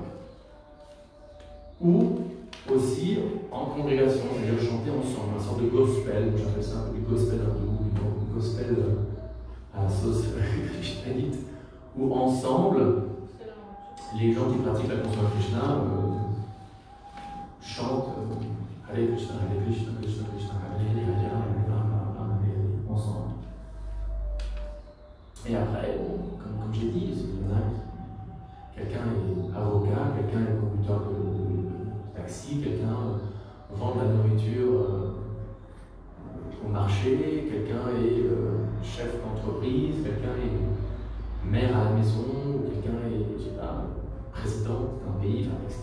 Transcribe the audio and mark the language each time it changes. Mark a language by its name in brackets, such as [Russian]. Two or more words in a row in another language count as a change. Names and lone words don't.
[French] ou aussi en congrégation, c'est-à-dire chanter ensemble, une sorte de gospel, j'appelle ça du gospel hindou, du gospel à la sauce krishnanite, où ensemble, les gens qui pratiquent la conscience de Krishna chantent Hare Krishna, Hare Krishna, Krishna Krishna, Hare Hare, Hare Rama, Hare Hare, ensemble. Et après, bon, comme j'ai dit, quelqu'un est avocat, quelqu'un est conducteur de taxi, quelqu'un vend de la nourriture au marché, quelqu'un est chef d'entreprise, quelqu'un est maire à la maison, quelqu'un est, je sais pas, président d'un pays, etc.